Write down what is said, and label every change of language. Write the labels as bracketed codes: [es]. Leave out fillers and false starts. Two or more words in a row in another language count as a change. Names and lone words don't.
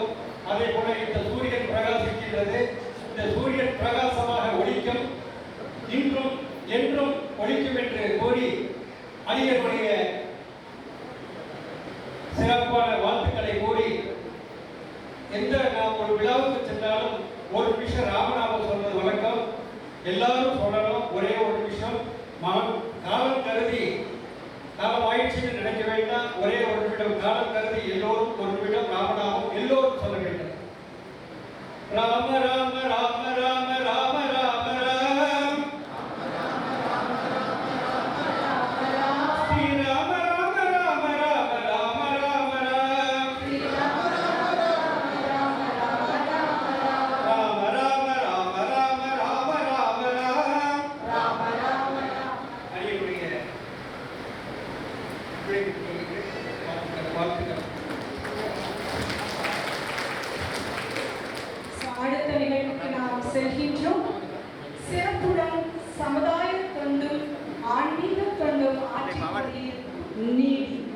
[ta] அதே போல இந்த சூரியன் பிரகாசிக்கின்றது. இந்த சூரியன் பிரகாசமாக ஒளிக்கும், இன்றும் என்றும் ஒளிக்கும் என்று கூறி அடியனுடைய சிறப்பான வாழ்த்துக்களை கூறி, எந்த நாம் ஒரு விழாவுக்கு சென்றாலும் ஒரு நிமிஷம் ராமநாமம் சொல்வது வழக்கம். எல்லாரும் சொல்லணும். ஒரே ஒரு நிமிஷம் காலம் கருதி, காலம் ஆயிடுச்சுன்னு நினைக்க வேண்டாம். ஒரே ஒரு நிமிடம் காலம் கருதி எல்லோரும் ஒரு நிமிடம் ராமநாமம் எல்லோரும் சொல்ல வேண்டும். ராம ராம ராம ராம ராம ராம ராம், ஸ்ரீ ராம ராம ராம ராம ராம ராம ராம், ராம ராம ராம ராம ராம ராம ராம். அடியுடைய வாழ்த்துக்கள். அடுத்த நிகழ்வுக்கு நாம் செல்கின்றோம். சிறப்புடன் சமுதாய தொண்டும் ஆன்மீக தொண்டும் ஆற்றிய நீதி.